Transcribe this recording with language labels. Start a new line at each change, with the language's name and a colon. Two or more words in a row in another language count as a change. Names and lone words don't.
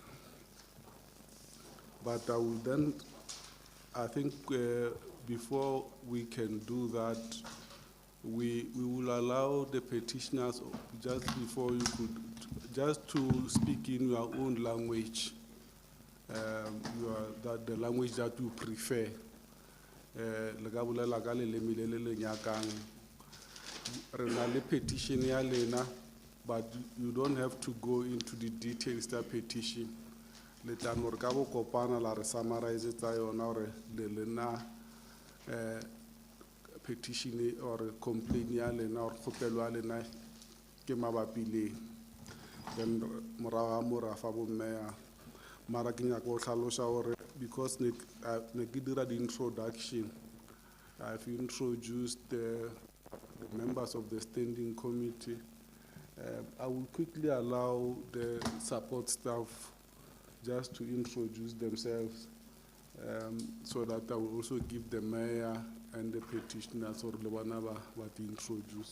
English: But I think before we can do that, we will allow the petitioners just to speak in your own language, the language that you prefer.
Northern Sotho: Petition ya lena,
English: but you don't have to go into the details of the petition. Let us summarize it or petition or complaint
Northern Sotho: ya lena
English: or
Northern Sotho: khopelo ya lena ke mabapi le.
English: Then
Northern Sotho: morafa bo meya mara ke nyaka go tlhalosa gore
English: because
Northern Sotho: ne ke dira
English: the introduction, I've introduced the members of the Standing Committee. I will quickly allow the support staff just to introduce themselves, so that I will also give the mayor and the petitioners or the one what introduce.